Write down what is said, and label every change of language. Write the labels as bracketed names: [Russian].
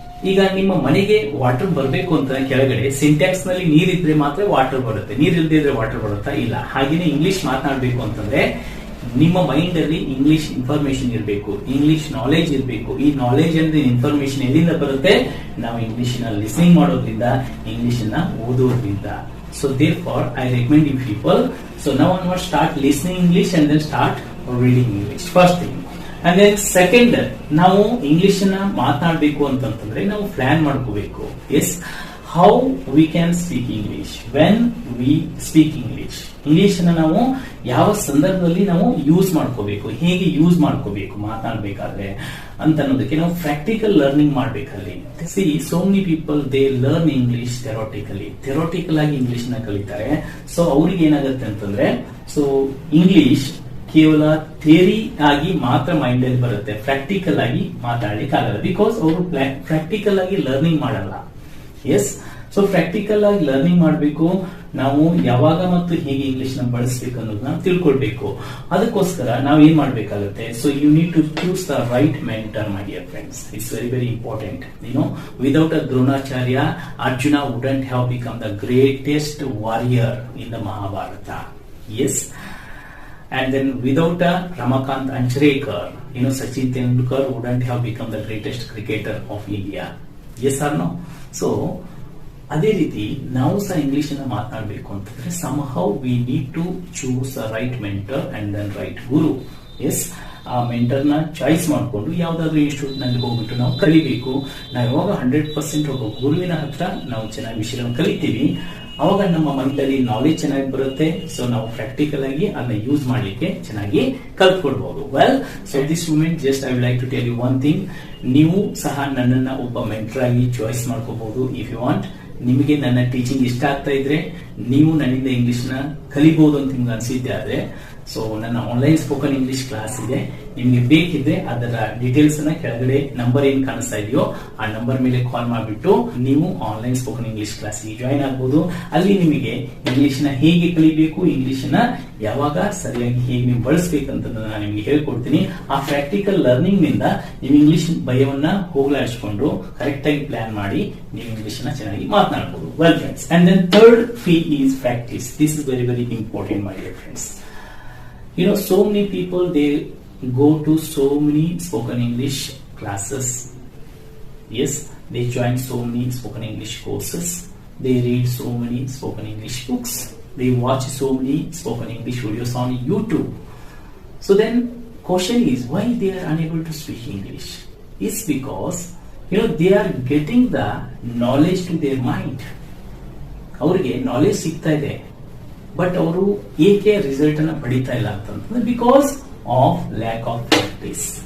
[Kannada] ಈಗ ನಿಮ್ಮ ಮನೆಗೆ ವಾಟರ್ ಬರಬೇಕು ಅಂತ ಕೆಳಗಡೆ ಸಿಂಟ್ಯಾಕ್ಸ್ ನಲ್ಲಿ ನೀರಿದ್ರೆ ಮಾತ್ರ ವಾಟರ್ ಬರುತ್ತೆ, ನೀರ್ ಇಲ್ಲದೆ ಇದ್ರೆ ವಾಟರ್ ಬರುತ್ತಾ? ಇಲ್ಲ. ಹಾಗೇನೆ ಇಂಗ್ಲಿಷ್ ಮಾತನಾಡಬೇಕು ಅಂತಂದ್ರೆ ನಿಮ್ಮ ಮೈಂಡ್ ಅಲ್ಲಿ ಇಂಗ್ಲಿಷ್ ಇನ್ಫಾರ್ಮೇಶನ್ ಇರಬೇಕು, ಇಂಗ್ಲಿಷ್ ನಾಲೆಜ್ ಇರಬೇಕು. ಈ ನಾಲೆಜ್ ಅಂಡ್ ಇನ್ಫಾರ್ಮೇಶನ್ ಎಲ್ಲಿಂದ ಬರುತ್ತೆ? ನಾವು ಇಂಗ್ಲಿಷ್ ನ ಲಿಸ್ನಿಂಗ್ ಮಾಡೋದ್ರಿಂದ, ಇಂಗ್ಲಿಷ್ ನ ಓದೋದ್ರಿಂದ. [English] So therefore, I recommend you people. So now onwards, start listening English and then start reading English. First thing. And then second, [Kannada] ನಾವು ಇಂಗ್ಲಿಷ್ ನ ಮಾತನಾಡಬೇಕು ಅಂತಂದ್ರೆ ನಾವು ಪ್ಲಾನ್ ಮಾಡ್ಕೋಬೇಕು. [English] Yes, how we can speak English, when we speak English. [Kannada] English ನ ನಾವು ಯಾವ ಸಂದರ್ಭದಲ್ಲಿ ನಾವು ಯೂಸ್ ಮಾಡ್ಕೋಬೇಕು, ಹೇಗೆ ಯೂಸ್ ಮಾಡ್ಕೋಬೇಕು ಮಾತನಾಡಬೇಕಾದ್ರೆ ಅಂತ ಅನ್ನೋದಕ್ಕೆ ನಾವು practical learning ಮಾಡ್ಬೇಕಲ್ಲಿ. [English] see, so many people they learn English theoretical [Kannada] ಆಗಿ ಇಂಗ್ಲಿಷ್ ನ ಕಲಿತಾರೆ. ಸೊ ಅವ್ರಿಗೆ ಏನಾಗುತ್ತೆ ಅಂತಂದ್ರೆ, ಸೊ ಇಂಗ್ಲಿಷ್ ಕೇವಲ ಥಿಯರಿ ಆಗಿ ಮಾತ್ರ ಮೈಂಡ್ ಅಲ್ಲಿ ಬರುತ್ತೆ, ಪ್ರಾಕ್ಟಿಕಲ್ ಆಗಿ ಮಾತಾಡ್ಲಿಕ್ಕೆ ಆಗಲ್ಲ. ಬಿಕಾಸ್ ಅವರು ಪ್ರಾಕ್ಟಿಕಲ್ ಆಗಿ ಲರ್ನಿಂಗ್ ಮಾಡಲ್ಲ. ಎಸ್, ಸೊ ಪ್ರಾಕ್ಟಿಕಲ್ ಆಗಿ ಲರ್ನಿಂಗ್ ಮಾಡಬೇಕು. ನಾವು ಯಾವಾಗ ಮತ್ತು ಹೇಗೆ ಇಂಗ್ಲಿಷ್ ನ ಬಳಸಬೇಕು ಅನ್ನೋದನ್ನ ತಿಳ್ಕೊಳ್ಬೇಕು. ಅದಕ್ಕೋಸ್ಕರ ನಾವು ಏನ್ ಮಾಡ್ಬೇಕಾಗುತ್ತೆ? [English] So you need to choose the right mentor, my dear friends. It's very very important. Without a Dronacharya, Arjuna wouldn't have become the greatest warrior in the Mahabharata. Yes, and then without a Ramakant Anchrekar, Sachin Tendulkar wouldn't have become the greatest cricketer of India. Yes or no? So [Kannada] ಅದೇ ರೀತಿ ನಾವು ಸಹ English ಅನ್ನ ಮಾತನಾಡಬೇಕು ಅಂತಂದ್ರೆ [English] somehow we need to choose a right mentor and then right guru. [Kannada] Yes, ಆ mentor ನ choice ಮಾಡಿಕೊಂಡು ಯಾವ್ದಾದ್ರು ಇನ್ಸ್ಟಿಟ್ಯೂಟ್ ನಲ್ಲಿ ಹೋಗ್ಬಿಟ್ಟು ನಾವು ಕಲಿಬೇಕು. ನಾವು ಯಾವಾಗ 100% ಒಬ್ಬ ಗುರುವಿನ ಹತ್ರ ನಾವು ಚೆನ್ನಾಗಿ ವಿಷಯಗಳನ್ನು ಕಲಿತೀವಿ, ಅವಾಗ ನಮ್ಮ ಮೈಂಡಲ್ಲಿ ನಾಲೆಜ್ ಚೆನ್ನಾಗಿ ಬರುತ್ತೆ. ಸೊ ನಾವು ಪ್ರಾಕ್ಟಿಕಲ್ ಆಗಿ ಅದನ್ನ ಯೂಸ್ ಮಾಡ್ಲಿಕ್ಕೆ ಚೆನ್ನಾಗಿ ಕಲ್ತ್ಕೊಳ್ಬಹುದು. [English] Well, so this moment just I would like to tell you one thing. [Kannada] ನೀವು ಸಹ ನನ್ನನ್ನ ಒಬ್ಬ ಮೆಂಟರ್ ಆಗಿ ಚಾಯ್ಸ್ ಮಾಡ್ಕೋಬಹುದು [English] If you want. [Kannada] ನಿಮಗೆ ನನ್ನ ಟೀಚಿಂಗ್ ಇಷ್ಟ ಆಗ್ತಾ ಇದ್ರೆ, ನೀವು ನನ್ನಿಂದ ಇಂಗ್ಲಿಷ್ ನ ಕಲಿಬಹುದು ಅಂತ ನಿಮ್ಗೆ ಅನ್ಸಿದ್ದೆ ಆದ್ರೆ, ಸೊ ನನ್ನ ಆನ್ಲೈನ್ ಸ್ಪೋಕನ್ ಇಂಗ್ಲಿಷ್ ಕ್ಲಾಸ್ ಇದೆ. ನಿಮ್ಗೆ ಬೇಕಿದ್ರೆ ಅದರ ಡೀಟೇಲ್ಸ್ ಅನ್ನ ಕೆಳಗಡೆ ನಂಬರ್ ಏನ್ ಕಾಣಿಸ್ತಾ ಇದೆಯೋ ಆ ನಂಬರ್ ಮೇಲೆ ಕಾಲ್ ಮಾಡಿಬಿಟ್ಟು ನೀವು online spoken English class join ಆಗಬಹುದು. ಅಲ್ಲಿ ನಿಮಗೆ ಇಂಗ್ಲಿಷ್ ನ ಹೇಗೆ ಕಲಿಬೇಕು, ಇಂಗ್ಲಿಷ್ ನ ಯಾವಾಗ ಸರಿಯಾಗಿ ಹೇಗೆ ನೀವು ಬಳಸಬೇಕಂತ ನಾನು ನಿಮಗೆ ಹೇಳ್ಕೊಡ್ತೀನಿ. ಆ ಪ್ರಾಕ್ಟಿಕಲ್ ಲರ್ನಿಂಗ್ ನಿಂದ ನೀವು ಇಂಗ್ಲಿಷ್ ಭಯವನ್ನ ಹೋಗಲಾಡಿಸಿಕೊಂಡು ಕರೆಕ್ಟ್ ಆಗಿ ಪ್ಲಾನ್ ಮಾಡಿ ನೀವು ಇಂಗ್ಲಿಷ್ ನ ಚೆನ್ನಾಗಿ ಮಾತನಾಡಬಹುದು. [English] Well friends, and then third fee is practice. This is very very important, my dear friends. So many people, they go to so many spoken English classes. Yes, they join so many spoken English courses. They read so many spoken English books. They watch so many spoken English videos on YouTube. So then question is, why they are unable to speak English? It's because they are getting the knowledge to their mind. [Kannada] ಅವರಿಗೆ knowledge ಸಿಗ್ತಾ ಇದೆ, but ಅವರು ಏಕೆ result ಅನ್ನ ಪಡಿತಾ ಇಲ್ಲ ಅಂತಂದ್ರೆ [English] Because of lack of practice.